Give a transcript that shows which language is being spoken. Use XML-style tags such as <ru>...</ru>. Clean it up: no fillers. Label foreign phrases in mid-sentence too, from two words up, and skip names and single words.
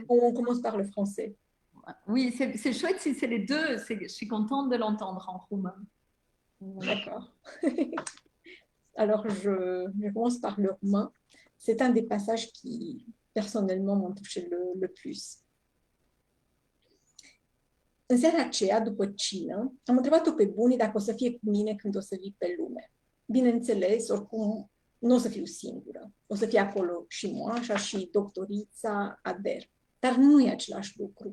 <fr>On commence par le français. Oui, c'est chouette si c'est les deux. Je suis contente de l'entendre en roumain. D'accord. Alors, je commence par le roumain. C'est un des passages qui, personnellement, m'ont touché le plus.</fr> <ro>În seara aceea, după cină, am întrebat-o pe Buni dacă o să fie cu mine când o să vii pe lume. Bineînțeles, oricum, nu o să fiu singură. O să fie acolo și moașa și doctorița Ader. Dar nu e același lucru.</ro>